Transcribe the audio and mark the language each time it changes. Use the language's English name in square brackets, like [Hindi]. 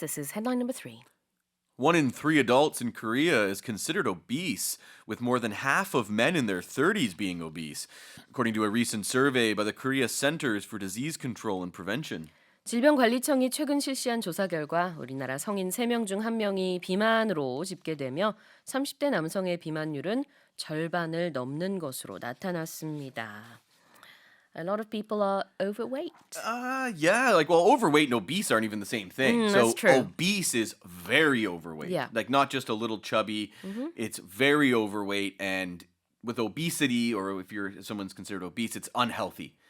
[English] This is headline number 3. 1 in 3 adults in Korea is considered obese, with more than half of men in their 30s being obese, according to a recent survey by the Korea Centers for Disease Control and Prevention. [Korean] 질병관리청이 최근 실시한 조사 결과 우리나라 성인 3명 중 1명이 비만으로 집계되며 30대 남성의 비만율은 절반을 넘는 것으로 나타났습니다. [English] A lot of people are overweight. Overweight and obese aren't even the same thing. That's true. Obese is very overweight. Yeah. Like not just a little chubby, it's very overweight. And with obesity, or if someone's considered obese, it's unhealthy.